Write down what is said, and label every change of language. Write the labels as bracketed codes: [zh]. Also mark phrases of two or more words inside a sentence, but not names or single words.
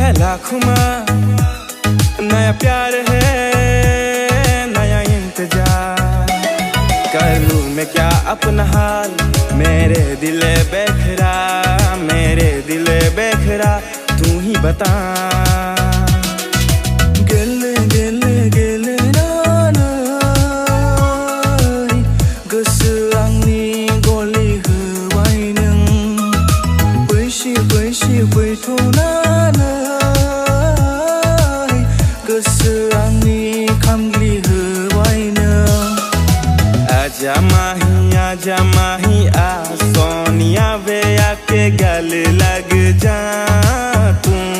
[hi] आँखों में नया प्यार है, नया इंतजार। कर लूँ मैं क्या अपना हाल, मेरे दिल बेखरा, मेरे दिल बेखरा, तू ही बता। [brx] गेले गेले गेले नानाय गोसो आंनि गलि होबाय नों, बैसि बैसि बैथ'नानै गोसो आंनि खामग्लि होबाय नों। [pa] ਆਜਾ ਮਾਹੀ ਆ ਸੋਹਣਿਆ ਵੇ ਆਕੇ ਗਲ ਲੱਗ ਜਾ ਤੂੰ।